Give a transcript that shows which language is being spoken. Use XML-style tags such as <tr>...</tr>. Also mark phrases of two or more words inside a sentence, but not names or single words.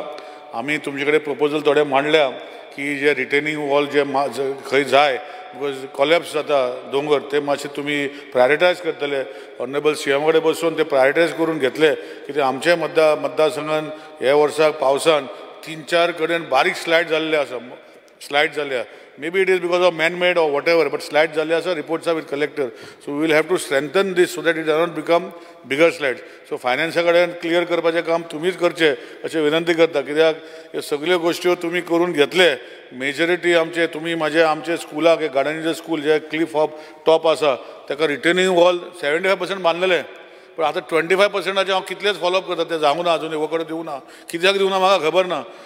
<kok>आमी तुमचे कडेन प्रपोजल थोडे मांडल्या की जे</kok> <en>retaining wall</en> <kok>जे खंय जाय बिकॉज कॉलेप्स जाता दोंगर ते मातशें तुमी प्रायोरिटायज करतले.</kok> <en>honourable CM</en> <kok>कडेन बसून ते प्रायोरिटायज करून घेतले कित्याक आमचे मतदारसंघान हे वर्साक पावसान 3-4 कडेन बारीक स्लायड जाल्ले आसा स्लायड जाल्ल्या.</kok> <en>Maybe it is because of man-made or whatever, but slides</en> <kok>जाल्ले आसा</kok> <en>reports are with collector. So we will have to strengthen this so that it does not become bigger slides.</en> <kok>So फायनान्सा कडेन क्लियर करपाचें काम तुमीच करचें अशें विनंती करता कित्याक ह्यो सगळ्यो गोश्ट्यो तुमी करून घेतले. मेजॉरिटी आमचे तुमी आमचे स्कुलाक गार्डनीचें स्कूल जे</kok> <en>cliff of top</en> <kok>आसा ताका</kok> <en>retaining wall</en> <kok>75% बांदलेले पण आता 25% हांव कितलेच फॉलोअप करता ते जावंक ना अजून वकडे दिवना कित्याक दिवना म्हाका खबर ना.</kok>